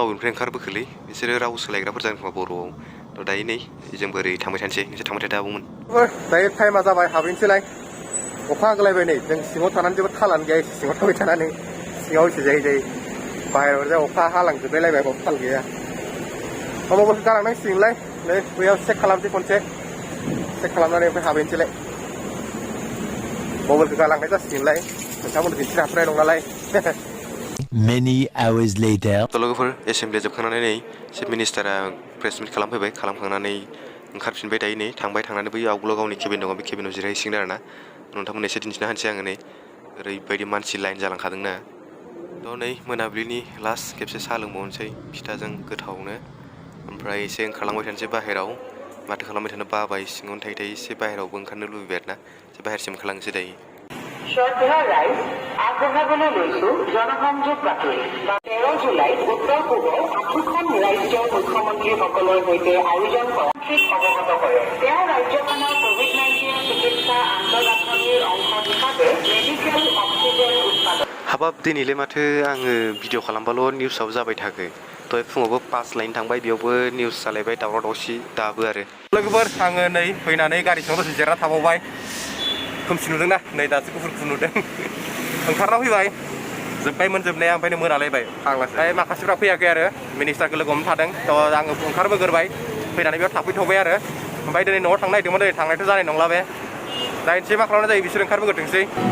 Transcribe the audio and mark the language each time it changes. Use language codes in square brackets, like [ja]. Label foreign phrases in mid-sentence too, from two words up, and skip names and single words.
[brx] ओंखारबोखोलै बिसोरो राव सोलायग्राफोर जागोन खोमा बर'आव थ' दायो नै जोंबो ओरै थांबाय थानोसै नोंसोर थांबाय थादो आबौमोन दायो टाइमा जाबाय हाबहैनोसैलाय अखा हागोलायबाय नै जों सिङाव थानानै जेबो थालानो गैया एसे सिङाव थाबाय थानानै सिङाव एसे जायै बाहेरायाव जा अखा हालांजोबलायलायबाय बाव थाल गैया मबाइलखौ गालांनांसिगोनलाय नै बैयाव चेक खालामसै खनसे चेक खालामनानै ओमफ्राय हाबहैनोसैलाय मबाइलखौ गालांनाय जासिगोनलाय नोंथांमोन दिन्थिनो हाथारनाय दं नालाय [en] Many hours later. [brx] लोगोफोर एसेमब्लिया जोबखांनानै नै चिफ मिनिस्टारा प्रेस मिट खालामफैबाय खालामखांनानै ओंखारफिनबाय दायो नै थांनानै बै आवगोलाव गावनि केबिन दङ बे केबिनाव जिरायहैसिगोन आरो ना नोंथांमोन एसे दिन्थिना होनोसै आङो नै ओरैबायदि मानसि लाइन जालांखादोंना थ' नै मोनाबिलिनि लास्ट खेबसे साहा लोंबावनोसै फिथाजों गोथावनो ओमफ्राय एसे ओंखारलांबाय थानोसै बाहेराव माथो खालामबाय थानो बाबाय सिङावनो थायै एसे बाहेरावबो ओंखारनो लुबैबाय आरो ना एसे बाहेरसिम ओंखारलांनोसै दायो [as] শ্রদ্ধা রাইজ আগবঢ়াবলৈ লৈছোঁ জনসংযোগ বাতৰি 13 জুলাইত উত্তৰ পূবৰ 8খন ৰাজ্যৰ মুখ্যমন্ত্ৰীসকলৰ সৈতে আয়োজন কৰা অৱগত কৰে তেওঁ ৰাজ্যখনৰ কোভিড-19 চিকিৎসা আন্তঃগাঁথনিৰ অংশ হিচাপে মেডিকেল অক্সিজেন উৎপাদন [brx] हाबाब दिनैलाय माथो आङो भिडिअ खालामबाल' निउसाव जाबाय थाखो दहाय फुङावबो पास लाइन थांबाय बेयावबो निउस जालायबाय दावराव दावसि दाबो आरो लोगोफोर आङो नै फैनानै गारि सिङाव दसे जिरायना थाबावबाय खोमसि नुदोंना नै दासो गुफुर नुदों ओंखारना फैबाय जोब्बायमोन जोबनाया ओमफ्राय मोनालायबाय फाग्लासो माखासेफ्रा फैयाखै आरो मिनिस्टारखौ लोगो हमनो थादों थ' आङो ओंखारबोग्रोबाय फैनानै बेयाव थाफैथ'बाय आरो ओमफ्राय दिनै न'आव थांनो नागिरदोंमोन दिनै थांनायथ' जानाय नंला बे जायनोसै मा खालामनाय जायो बिसोर ओंखारबोग्रोथोंसै